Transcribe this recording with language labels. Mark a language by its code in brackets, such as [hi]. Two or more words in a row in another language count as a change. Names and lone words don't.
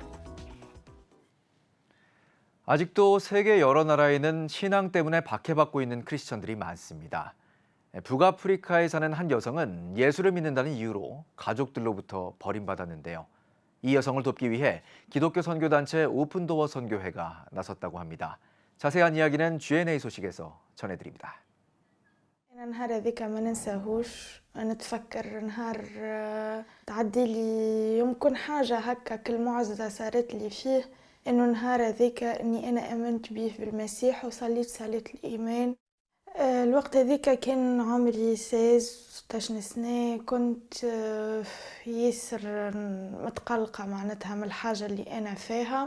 [ko] 아직도 세계 여러 나라에는 신앙 때문에 박해받고 있는 크리스천들이 많습니다. 북아프리카에 사는 한 여성은 예수를 믿는다는 이유로 가족들로부터 버림받았는데요. 이 여성을 돕기 위해 기독교 선교단체 오픈도어 선교회가 나섰다고 합니다. 자세한 이야기는 G&A 소식에서 전해드립니다. [ar] النهار هذيك ما ننساهوش نتفكر نهار تعدي لي يمكن حاجة هكا كل معجزة صارت لي فيه إنه نهار هذيك إني أنا آمنت به بالمسيح وصليت صلاة الإيمان. الوقت هذيك كان عمري 16 سنة كنت ياسر متقلقة معناتها من الحاجة اللي أنا فيها.